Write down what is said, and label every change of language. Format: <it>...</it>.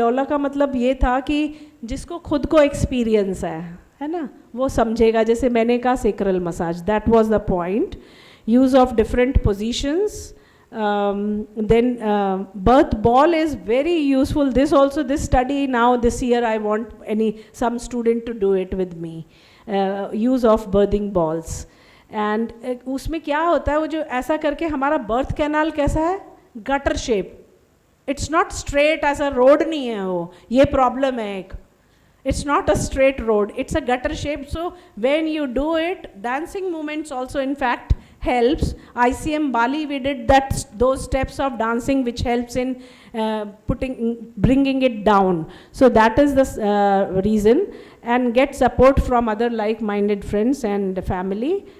<hi>डोला का मतलब ये था कि जिसको खुद को एक्सपीरियंस है ना, वो समझेगा. जैसे मैंने कहा sacral massage,</hi> <en>That was the point. Use of different positions. Then birth ball is very useful. This also, this study now this year I want some student to do it with me. Use of birthing balls.</en> <hi>And उसमें क्या होता है, वो जो ऐसा करके हमारा birth canal कैसा है, gutter shape.</hi> <en>it's not straight as a road</en> <hi>नहीं है वो, ये प्रॉब्लम है एक.</hi> <en>It's not a straight road, it's a gutter shape. So when you do it, dancing movements also in fact helps. ICM Bali, we did those steps of dancing which helps in bringing it down. So that is the reason. And get support from other like-minded friends and family.</en>